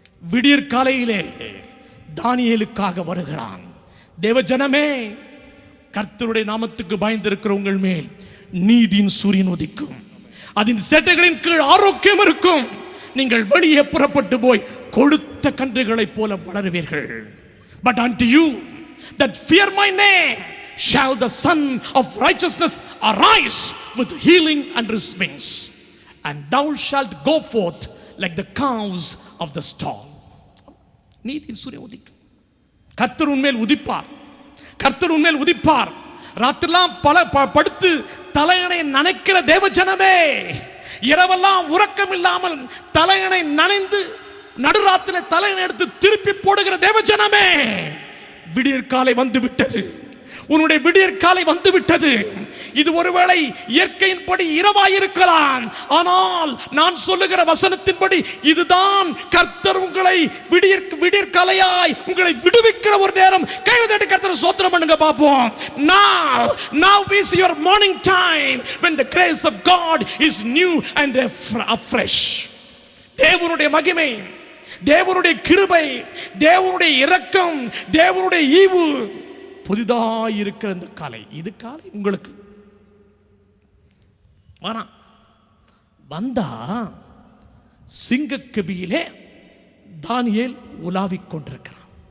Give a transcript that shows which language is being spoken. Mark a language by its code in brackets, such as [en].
[ta] விடியற் காலையிலே தானியேலுக்காக வருகிறான். தேவஜனமே, கர்த்தருடைய நாமத்துக்கு பயந்திருக்கிற உங்கள் மேல் நீதியின் சூரியன் உதிக்கும். அதன் சேட்டைகளின் கீழ் ஆரோக்கியம் இருக்கும். நீங்கள் வெளியே புறப்பட்டு போய் கொழுத்த கன்றுகளைப் போல வளருவீர்கள். [en] But unto you that fear my name shall the Son of righteousness arise with healing under his wings, and thou shalt go forth like the calves of the stall. [ta] நீதியின் சூரியன் உதிக்கும். கர்த்தர் உன்மேல் உதிப்பார். கர்த்தர் உன்மேல் உதிப்பார். ராத்திரெல்லாம் படுத்து தலையணை நனைக்கிற தேவஜனமே, இரவெல்லாம் உறக்கம் இல்லாமல் தலையணை நனைந்து நடுராத்திர தலையணை எடுத்து திருப்பி போடுகிற தேவஜனமே, விடியற் காலை வந்து விட்டது. உன்னுடைய விடியற் காலை வந்து விட்டது. இது ஒருவேளை இயற்கையின்படி இரவாயிருக்கலாம், ஆனால் நான் சொல்லுகிற வசனத்தின்படி இதுதான் கர்த்தர் உங்களை விடியற் காலையாய் உங்களை விடுவிக்கிற ஒரு நேரம். கைதட்டி கர்த்தரை ஸ்தோத்திரம் பண்ணுங்க பாப்போம். [en] Now is your morning time when the grace of God is new and fresh. [ta] தேவனுடைய மகிமை, தேவனுடைய கிருபை, தேவனுடைய இரக்கம், தேவனுடைய ஈவு புதிதாய் இருக்கிற இந்த காலை, இது காலை உங்களுக்கு வந்தா சிங்கக்கெபியிலே தானியேல் உலாவிக் கொண்டிருக்கிறான்.